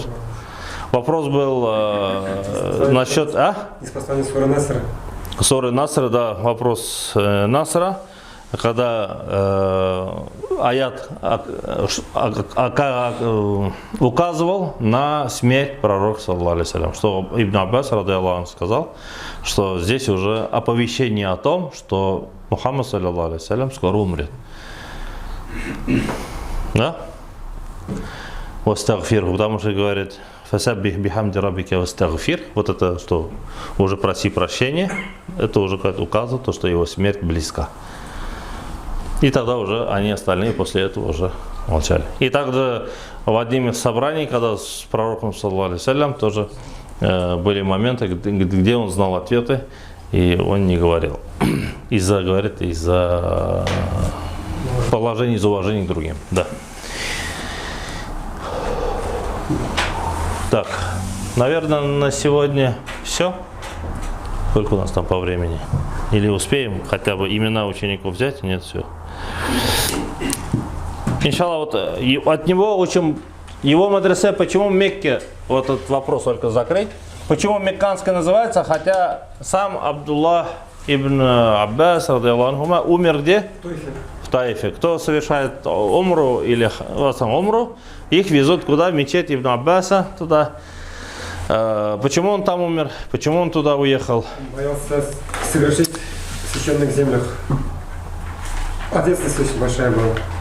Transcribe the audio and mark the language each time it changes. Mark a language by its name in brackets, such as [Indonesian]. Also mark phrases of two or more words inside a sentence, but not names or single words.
[Russian] Вопрос был насчет... Из послания суры Насра. Суры Насра, да, вопрос Насра. Когда аят указывал на смерть пророка, [Arabic] صلى الله عليه وسلم, [Russian] что Ибн Аббас, [Arabic] رضي الله عنه, [Russian] сказал, что здесь уже оповещение о том, что Мухаммад, [Arabic] صلى الله عليه وسلم, [Russian] скоро умрет. Да? Вастагфирху, потому что говорит, [Arabic] فسبح بحمد ربك واستغفر, [Russian] вот это, что уже проси прощения, это уже указывает то, что его смерть близка. И тогда уже они остальные после этого уже молчали. И также в одном из собраний, когда с пророком, [Arabic] صلى الله عليه وسلم, [Russian] тоже были моменты, где он знал ответы, и он не говорил. Из-за положения, из уважения к другим. Да. Так, наверное, на сегодня все. Сколько у нас там по времени? Или успеем хотя бы имена учеников взять? Нет, все. Иншаллах, вот от него учим его мадресе, почему в Мекке, вот этот вопрос только закрыть, почему мекканская называется, хотя сам Абдуллах ибн Аббас, [Arabic] رضي الله عنهما, [Russian] умер где? В Таифе. Кто совершает умру или умру, их везут куда? В мечеть Ибн Аббаса, туда. Почему он там умер? Почему он туда уехал? Боялся совершить в священных землях. Ответственность очень большая была.